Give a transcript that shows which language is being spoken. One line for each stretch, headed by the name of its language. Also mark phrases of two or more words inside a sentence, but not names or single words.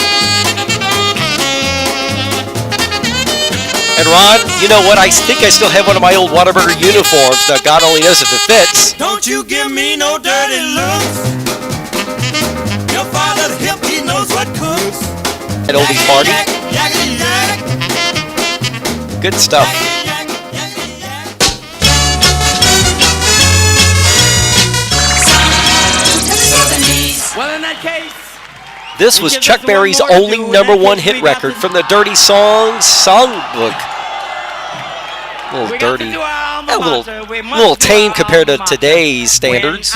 English: And Ron, you know what? I think I still have one of my old Whataburger uniforms. Now, God only knows if it fits. Don't you give me no dirty looks. Your father's hip, he knows what cooks. At Oldies party. Yakety yak. Good stuff. Yakety yak. Yakety yak. Well, in that case, This was Chuck Berry's only number one hit record from the Dirty Songs songbook. A little dirty. A little tame compared to today's standards.